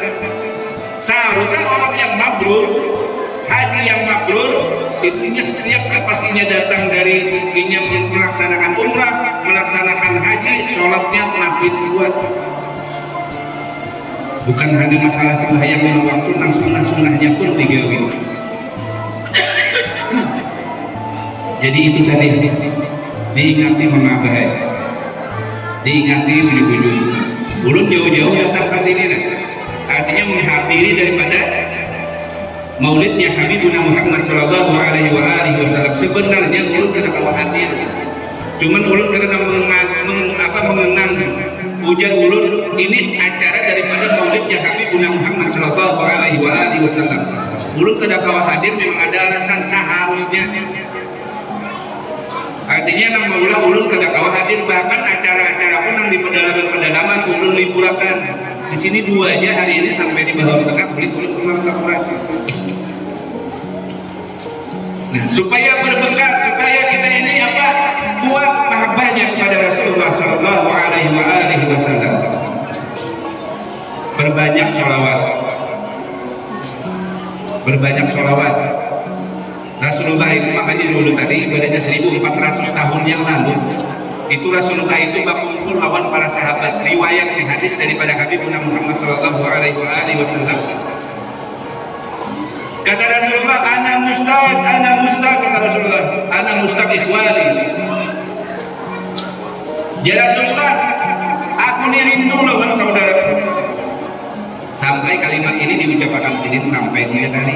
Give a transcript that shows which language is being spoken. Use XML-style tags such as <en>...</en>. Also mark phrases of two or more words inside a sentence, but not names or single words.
<bjn>Seharusnya orang yang mabrur, haji yang mabrur, intinya setiap pastinya datang dari ingin melaksanakan umrah, melaksanakan haji, sholatnya makin kuat. Bukan hanya masalah sembahyang 5 waktu, nang sunnah-sunnahnya pun digawi. Jadi itu tadi diingati mengabai, diingati ujung-ujung. Ulun jauh-jauh datang ke sini nah. Artinya menghadiri daripada maulidnya Habibuna Muhammad</bjn> <ar>صلى الله عليه وسلم.</ar> <bjn>Sebenarnya ulun kada kawa hadir. Cuman ulun karena mengenang ujar ulun ini acara daripada maulidnya Habibuna Muhammad</bjn> <ar>صلى الله عليه وسلم.</ar> <bjn>Ulun kada kawa hadir memang ada alasan seharusnya. Artinya nang maulah ulun kada kawa hadir, bahkan acara-acara pun nang di pedalaman ulun liburakan. Di sini 2 aja hari ini sampai di Bahar Tengah ulun pulang ke Quran. Nah, supaya berbekas, supaya kita ini kuat mahabbahnya kepada Rasulullah</bjn> <ar>صلى الله عليه وسلم.</ar> <bjn>Berbanyak sholawat. berbanyak sholawat. Rasulullah itu makanya dulu tadi ibadahnya 1400 tahun yang lalu itu Rasulullah itu berkumpul lawan para sahabat. Riwayat di hadis daripada Habibuna Muhammad</bjn> <ar>صلى الله عليه وسلم,</ar> <bjn>kata Rasulullah,</bjn> <ar>أنا مشتاق,</ar> <bjn>kata Rasulullah,</bjn> <ar>أنا مشتاق إخواني.</ar> <bjn>Ya Rasulullah, aku ini rindu lawan saudaraku. Sampai kalimat ini diucapkan sidin sampai dia tadi.</bjn>